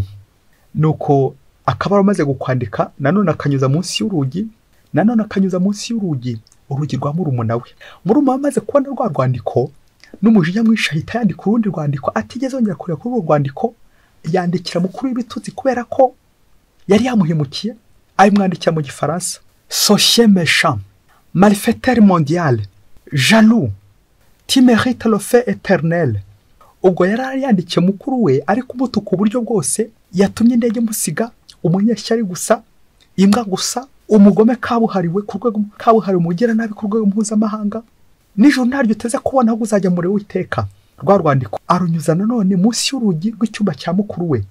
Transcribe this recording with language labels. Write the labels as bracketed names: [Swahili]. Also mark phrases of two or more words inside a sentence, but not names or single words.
[Kinyarwanda] Nuko akaba amaze gukwandika, nanone akanyuza munsi y'urugi, urugi rwa murumuna we. Murumuna amaze kubona rwa rwandiko n'umujinya mwinshi ahita yandika urundi rwandiko, atigeze yongera kureba kuri urwo rwandiko, yandikira mukuru w'ibitutsi kubera ko yari yamuhemukiye, ayimwandikira mu gifaransa. [French] Socié méchant, malfaiteur mondial, jaloux, tu mérites le feu éternel. [Kinyarwanda] Ubwo yari yandikiye mukuru we ari kumutuka uburyo bwose, yatumye indege musiga, umunyeshyari gusa, imbwa gusa, umugome kabuhariwe ku rwego kabuhariwe, mugira nabi ku rwego mpuzamahanga. Nijoro ntaryo uteze kubona aho uzajya muri Uwiteka. Rwa rwandiko arunyuza nanone munsi y'urugi rw'icyumba cya mukuru we.